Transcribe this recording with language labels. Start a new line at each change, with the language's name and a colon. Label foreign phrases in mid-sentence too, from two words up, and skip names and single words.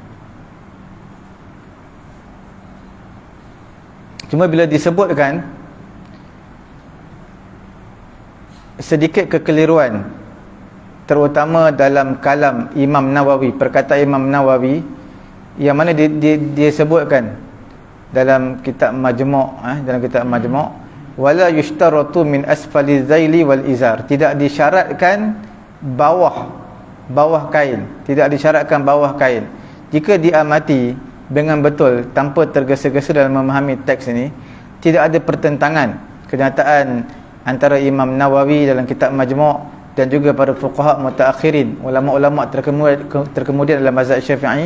Malay: Cuma bila disebutkan sedikit kekeliruan, terutama dalam kalam Imam Nawawi, perkataan Imam Nawawi yang mana dia sebutkan dalam kitab Majmu', dalam kitab Majmu',
Arabic: wala yushtaratu min asfali zaili wal izar,
Malay: tidak disyaratkan bawah kain, tidak disyaratkan bawah kain. Jika diamati dengan betul tanpa tergesa-gesa dalam memahami teks ini, tidak ada pertentangan kenyataan antara Imam Nawawi dalam kitab Majmu' dan juga para
Arabic: fuqaha mutaakhirin,
Malay: ulama-ulama terkemudian dalam mazhab Syafi'i.